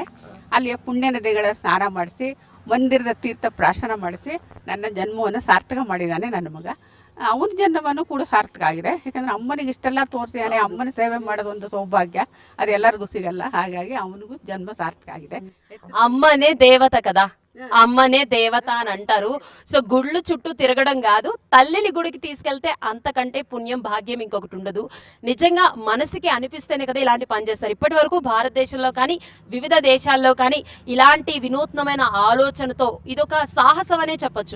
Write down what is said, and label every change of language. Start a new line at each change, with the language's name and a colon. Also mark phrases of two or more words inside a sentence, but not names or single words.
Kannada: ಅಲ್ಲಿ ಪುಣ್ಯ ನದಿಗಳ ಸ್ನಾನ ಮಾಡಿಸಿ ಮಂದಿರದ ತೀರ್ಥ ಪ್ರಾಶನ ಮಾಡಿಸಿ ನನ್ನ ಜನ್ಮವನ್ನು ಸಾರ್ಥಕ ಮಾಡಿದ್ದಾನೆ ನನ್ನ ಮಗ. ಅವನ ಜನ್ಮವನ್ನು ಕೂಡ ಸಾರ್ಥಕ ಆಗಿದೆ. ಯಾಕಂದರೆ ಅಮ್ಮನಿಗೆ ಇಷ್ಟೆಲ್ಲ ತೋರಿಸಿದ್ದಾನೆ. ಅಮ್ಮನ ಸೇವೆ ಮಾಡೋದು ಒಂದು ಸೌಭಾಗ್ಯ, ಅದು ಎಲ್ಲರಿಗೂ ಸಿಗಲ್ಲ. ಹಾಗಾಗಿ ಅವನಿಗೂ ಜನ್ಮ ಸಾರ್ಥಕ ಆಗಿದೆ.
Telugu: అమ్మనే దేవత కదా, అమ్మనే దేవత అని అంటారు. సో గుళ్ళు చుట్టూ తిరగడం కాదు, తల్లిని గుడికి తీసుకెళ్తే అంతకంటే పుణ్యం భాగ్యం ఇంకొకటి ఉండదు. నిజంగా మనసుకి అనిపిస్తేనే కదా ఇలాంటి పని చేస్తారు. ఇప్పటి వరకు భారతదేశంలో కానీ వివిధ దేశాల్లో కానీ ఇలాంటి వినూత్నమైన ఆలోచనతో ఇదొక సాహసం అనే చెప్పొచ్చు.